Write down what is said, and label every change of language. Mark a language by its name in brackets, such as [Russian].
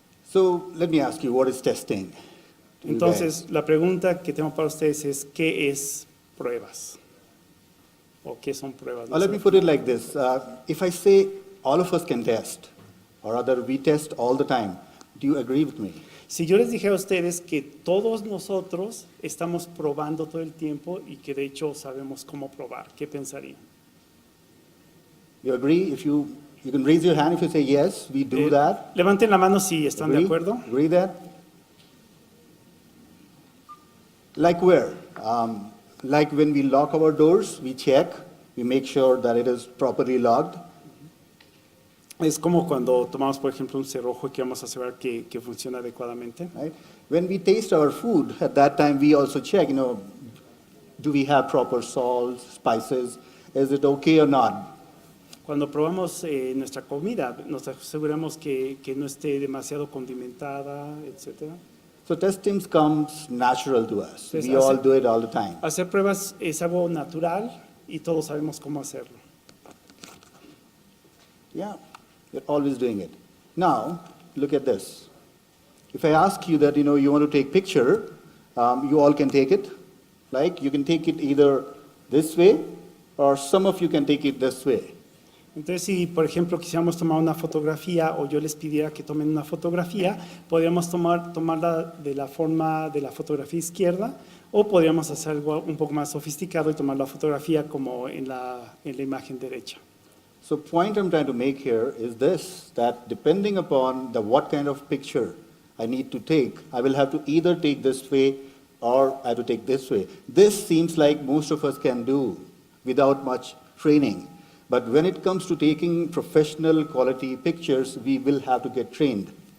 [English] So let me ask you, what is testing? [Spanish] Entonces, la pregunta que tengo para ustedes es, ¿qué es pruebas? ¿O qué son pruebas? [English] Let me put it like this. If I say all of us can test, or rather we test all the time, do you agree with me? [Spanish] Si yo les dijera a ustedes que todos nosotros estamos probando todo el tiempo y que de hecho sabemos cómo probar, ¿qué pensarían? [English] You agree? If you can raise your hand if you say yes, we do that. [Spanish] Levanten la mano si están de acuerdo. [English] Agree that? Like where? Like when we lock our doors, we check, we make sure that it is properly locked. [Spanish] Es como cuando tomamos, por ejemplo, un cerrojo y queremos asegurar que funciona adecuadamente. [English] Right? When we taste our food, at that time we also check, do we have proper salt, spices? Is it okay or not? [Spanish] Cuando probamos nuestra comida, nos aseguramos que no esté demasiado condimentada, etc. [English] So testing comes natural to us. [Spanish] Entonces, [English] We all do it all the time. [Spanish] Hacer pruebas es algo natural y todos sabemos cómo hacerlo. [English] Yeah, you're always doing it. Now, look at this. If I ask you that, you want to take picture, you all can take it. Like, you can take it either this way, or some of you can take it this way. [Spanish] Entonces, si por ejemplo quisiéramos tomar una fotografía o yo les pidiera que tomen una fotografía, podríamos tomarla de la forma de la fotografía izquierda o podríamos hacer algo un poco más sofisticado y tomar la fotografía como en la imagen derecha. [English] So point I'm trying to make here is this, that depending upon what kind of picture I need to take, I will have to either take this way or I have to take this way. This seems like most of us can do without much training. But when it comes to taking professional quality pictures, we will have to get trained.